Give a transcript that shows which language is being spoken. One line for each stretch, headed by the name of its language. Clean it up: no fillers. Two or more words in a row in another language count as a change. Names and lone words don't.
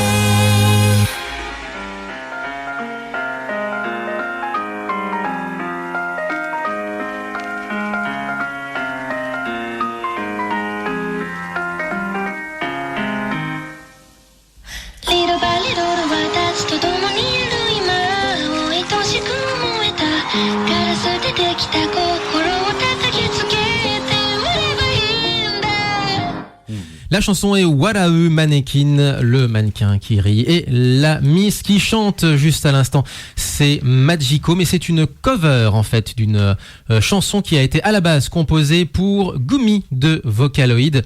Japanese: リドバリドル私と共にいる今を愛しく思えたガラスでできた心を叩きつけて売ればいいんだ
French: La chanson est Warau Mannequin, le mannequin qui rit. Et la Miss qui chante juste à l'instant, c'est Magico, mais c'est une cover en fait d'une chanson qui a été à la base composée pour Gumi de Vocaloid.